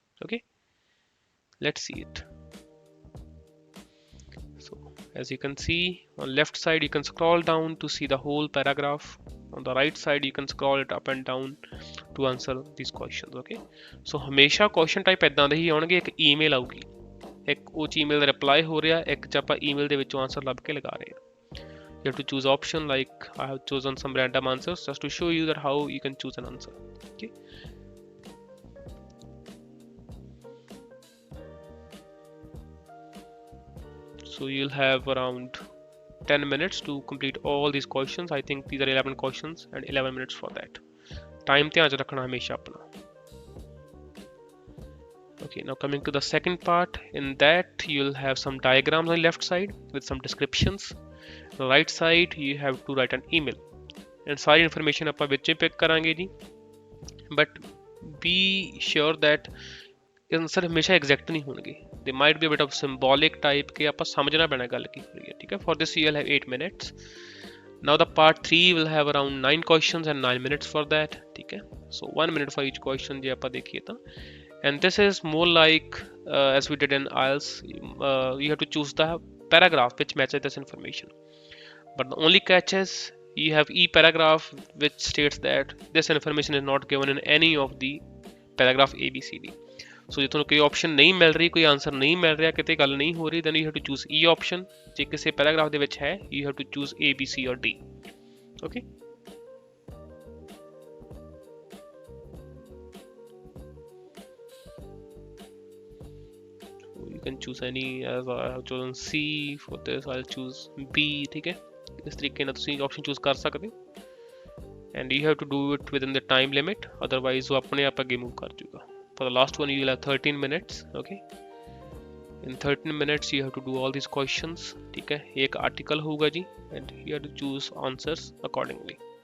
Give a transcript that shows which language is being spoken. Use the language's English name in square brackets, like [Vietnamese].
[English] Okay, let's see it. So as you can see on left side you can scroll down to see the whole paragraph. On the right side you can scroll it up and down to answer these questions. [Punjabi] Okay, so ਹਮੇਸ਼ਾ question type ਇਦਾਂ ਦੇ ਹੀ ਆਉਣਗੇ. ਇੱਕ email ਆਊਗੀ, ਇੱਕ ਉਹ email ਦਾ reply ਹੋ ਰਿਹਾ, ਇੱਕ ਚ ਆਪਾਂ email ਦੇ ਵਿੱਚੋਂ ਆਨਸਰ ਲੱਭ ਕੇ ਲਗਾ ਰਹੇ ਹਾਂ. [English] You have to choose option, like I have chosen some random answers just to show you that how you can choose an answer. Okay, So you'll have around 10 minutes to complete all these questions. I think these are 11 questions and 11 minutes for that. [Punjabi] Time ਧਿਆਨ 'ਚ ਰੱਖਣਾ ਹਮੇਸ਼ਾ ਆਪਣਾ. [English] Okay, now coming to the second part. In that you'll have some diagrams on the left side with some descriptions. On the right side you have to write an email. [Punjabi] And sorry information ਆਪਾਂ ਵਿੱਚ ਹੀ pick ਕਰਾਂਗੇ ਜੀ. [English] But be sure that [Punjabi] answer ਹਮੇਸ਼ਾ exact ਨਹੀਂ ਹੋਣਗੇ. [English] They might be a bit of symbolic type [Punjabi] ਕਿ ਆਪਾਂ ਸਮਝਣਾ ਪੈਣਾ ਗੱਲ ਕੀ ਹੋ ਰਹੀ ਹੈ. ਠੀਕ ਹੈ. [English] For this you'll have 8 minutes. Now the part 3 will have around 9 questions and 9 minutes for that. [Hindi] ठीक है. [English] So 1 minute for each question [Punjabi] ਜੇ ਆਪਾਂ ਦੇਖੀਏ ਤਾਂ. [English] And this is more like as we did in IELTS, you have to choose the paragraph which matches this information. But the only catch is you have E paragraph which states that this information is not given in any of the paragraph A, B, C, D. [Punjabi] So ਜੇ ਤੁਹਾਨੂੰ ਕੋਈ option ਨਹੀਂ ਮਿਲ ਰਹੀ, ਕੋਈ answer ਨਹੀਂ ਮਿਲ ਰਿਹਾ, ਕਿਤੇ ਗੱਲ ਨਹੀਂ ਹੋ ਰਹੀ, [English] then you have to choose E option. [Punjabi] ਜੇ ਕਿਸੇ paragraph ਦੇ ਵਿੱਚ ਹੈ, [English] you have to choose A, B, C or D. Okay. You can choose any, as I have chosen C. For this I'll choose B. [Hindi] ठीक है. इस तरीके [Punjabi] ਨਾਲ ਤੁਸੀਂ option choose ਕਰ ਸਕਦੇ ਹੋ. [English] And you have to do it within the time limit, otherwise [Hindi] वो अपने आप आगे move कर जाएगा. [English] For the last one you will have 13 minutes. Okay. In 13 minutes you have to do all these questions. [Hindi] ठीक है. एक article होगा जी, [English] and you have to choose answers accordingly.